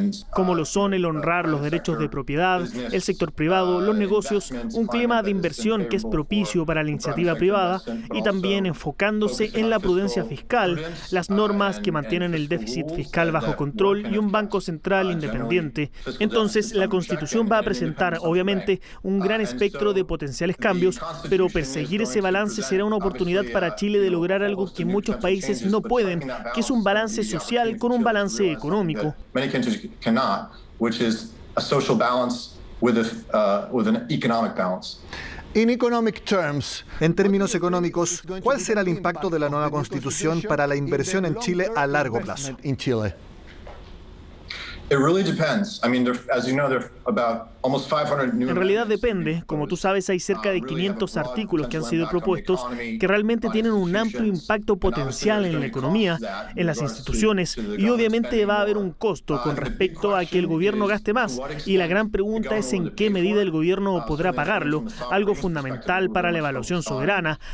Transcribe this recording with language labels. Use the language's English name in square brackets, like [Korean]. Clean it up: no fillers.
[Spanish] como lo son el honrar los derechos de propiedad, el sector privado, los negocios, un clima de inversión que es propicio para la iniciativa privada y también enfocándose en la prudencia fiscal, las normas que mantienen el déficit fiscal bajo control y un banco central independiente. Entonces, la Constitución va a presentar, obviamente, un gran espectro de potenciales cambios, pero perseguir ese balance será una oportunidad para Chile de lograr algo que muchos países no pueden, que es un balance social con un balance económico. [English] Many countries cannot, which is a social balance with an economic balance. In economic terms, [Spanish] en términos económicos, ¿cuál será el impacto de la nueva Constitución para la inversión en Chile a largo plazo? [English] In Chile. It really depends. I mean, as you know, there are about almost 500 new. [Spanish] En realidad depende. Como tú sabes, hay cerca de 500 artículos que han sido propuestos que realmente tienen un amplio impacto potencial en la economía, en las instituciones, y obviamente va a haber un costo con respecto a que el gobierno gaste más. Y la gran pregunta es en qué medida el gobierno podrá pagarlo, algo fundamental para la evaluación soberana.